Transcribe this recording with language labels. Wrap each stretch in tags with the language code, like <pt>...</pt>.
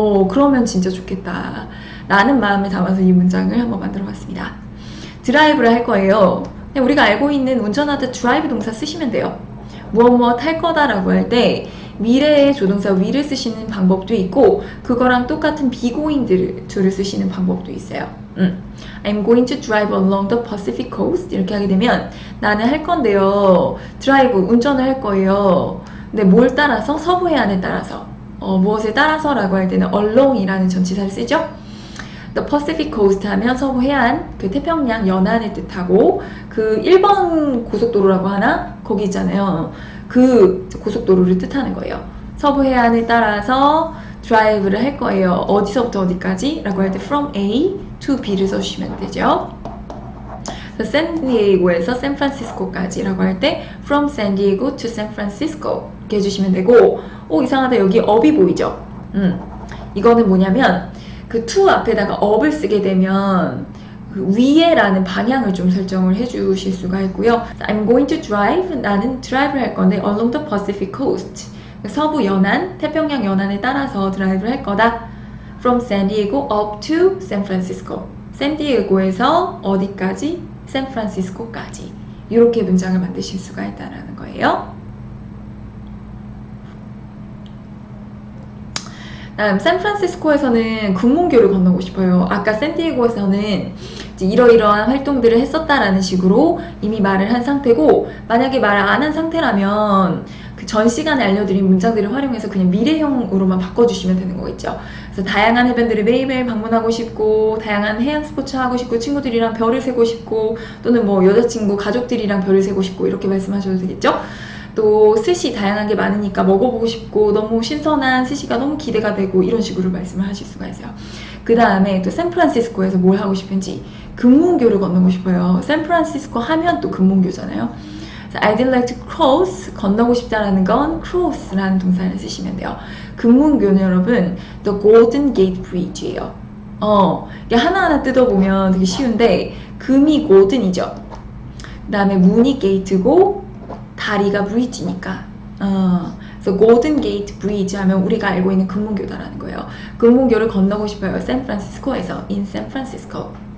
<ko>그러면 진짜 좋겠다 라는 마음을 담아서 이 문장을 한번 만들어 봤습니다. 드라이브를 할 거예요. 우리가 알고 있는 운전하다 드라이브 동사 쓰시면 돼요. 무엇 할 거다 라고 할 때 미래의 조동사 will을 쓰시는 방법도 있고 그거랑 똑같은 be going to를 쓰시는 방법도 있어요.</ko> <en>I'm going to drive along the Pacific coast</en> <ko>이렇게 하게 되면 나는 할 건데요. 드라이브, 운전을 할 거예요. 근데 뭘 따라서? 서부 해안에 따라서 무엇에 따라서 라고 할 때는 along이라는 전치사를 쓰죠. The Pacific Coast 하면 서부 해안, 그 태평양 연안을 뜻하고 그 1번 고속도로라고 하나? 거기 있잖아요. 그 고속도로를 뜻하는 거예요. 서부 해안을 따라서 드라이브를 할 거예요. 어디서부터 어디까지? 라고 할 때 from A to B를 써주시면 되죠. 샌디에이고에서 샌프란시스코까지 라고 할 때</ko> <en>from San Diego to San Francisco</en> <ko>이렇게 해주시면 되고 이상하다 여기 up이 보이죠? 이거는 뭐냐면 그 to 앞에다가 up을 쓰게 되면 그 위에라는 방향을 좀 설정을 해주실 수가 있고요.</ko> <en>I'm going to drive,</en> <ko>나는 드라이브를 할 건데</ko> <en>along the Pacific Coast</en> <ko>서부 연안, 태평양 연안에 따라서 드라이브를 할 거다.</ko> <en>From San Diego up to San Francisco</en> <ko>샌디에고에서 어디까지? 샌프란시스코까지 이렇게 문장을 만드실 수가 있다는 거예요. 다음 샌프란시스코에서는 금문교를 건너고 싶어요. 아까 샌디에고에서는 이제 이러이러한 활동들을 했었다라는 식으로 이미 말을 한 상태고 만약에 말을 안 한 상태라면 그 전 시간에 알려드린 문장들을 활용해서 그냥 미래형으로만 바꿔주시면 되는 거겠죠. 그래서 다양한 해변들을 매일매일 방문하고 싶고 다양한 해양 스포츠 하고 싶고 친구들이랑 별을 세고 싶고 또는 뭐 여자친구 가족들이랑 별을 세고 싶고 이렇게 말씀하셔도 되겠죠. 또 스시 다양한 게 많으니까 먹어보고 싶고 너무 신선한 스시가 너무 기대가 되고 이런 식으로 말씀을 하실 수가 있어요. 그 다음에 또 샌프란시스코에서 뭘 하고 싶은지 금문교를 건너고 싶어요. 샌프란시스코 하면 또 금문교잖아요.</ko> <en>I'd like to cross,</en> <ko>건너고 싶다라는 건 cross라는 동사를 쓰시면 돼요. 금문교는 여러분 The Golden Gate Bridge예요. 이게 하나하나 뜯어보면 되게 쉬운데 금이 골든이죠. 그 다음에 문이 게이트고 다리가 브리지니까 그래서 골든 게이트 브리지 하면 우리가 알고 있는 금문교다라는 거예요. 금문교를 건너고 싶어요. 샌프란시스코에서 in 샌프란시스코.</ko>